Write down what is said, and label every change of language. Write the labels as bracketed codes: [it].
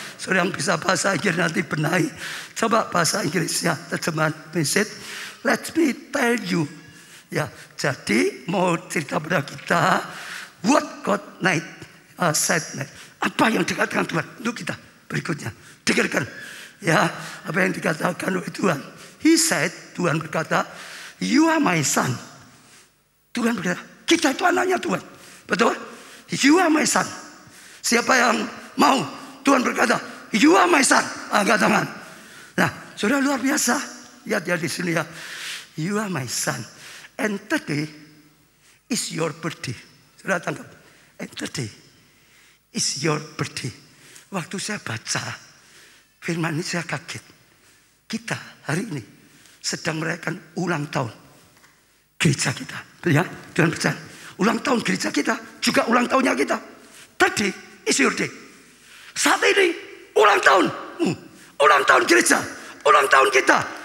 [id] Saudara yang bisa bahasa Inggris nanti benahi. Coba bahasa Inggrisnya, terjemahan message. [en] Let me tell you. [id] Ya, jadi mau cerita pada kita, [en] what God said. [id] Apa yang dikatakan Tuhan untuk kita berikutnya. Dengarkan. Ya, apa yang dikatakan oleh Tuhan. [en] He said, [id] Tuhan berkata, [en] you are my son. [id] Tuhan berkata, kita itu anaknya Tuhan. Betul? [en] You are my son. [id] Siapa yang mau? Tuhan berkata, [en] you are my son. [id] Angkat tangan. Nah, saudara luar biasa. Lihat ya di sini ya. [en] You are my son. And today is your birthday. [id] Saudara tangkap. [en] And today is your birthday. [id] Waktu saya baca firman ini saya kaget. Kita hari ini sedang merayakan ulang tahun gereja kita. Ya, Tuhan percaya. Ulang tahun gereja kita juga ulang tahunnya kita. Tadi [en] is your day. [id] Saat ini ulang tahun. Ulang tahun gereja. Ulang tahun kita.